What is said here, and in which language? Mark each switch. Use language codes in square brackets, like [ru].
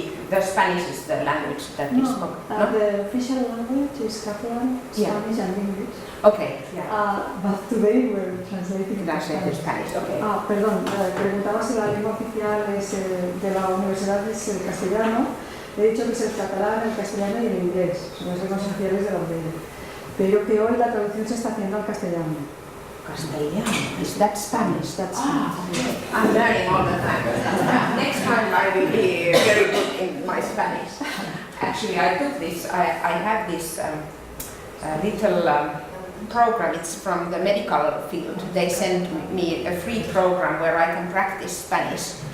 [en] The Spanish is the language that is spoken. No, the official language is Catalan, Spanish, and English. Okay. Yeah. But today we're translating to Spanish. Okay. [es] Perdón. Preguntaba si la lengua oficial es de la universidad es el castellano. He dicho que es el catalán, el castellano y el inglés. Son las lenguas oficiales de la UDL. Pero que hoy la traducción se está haciendo al castellano. [en] Castellano. Is that Spanish? That's Okay. I'm learning all the time. Next time I will be very good in my Spanish. Actually, I took this. I have this little program. It's from the medical field. They sent me a free program where I can practice Spanish.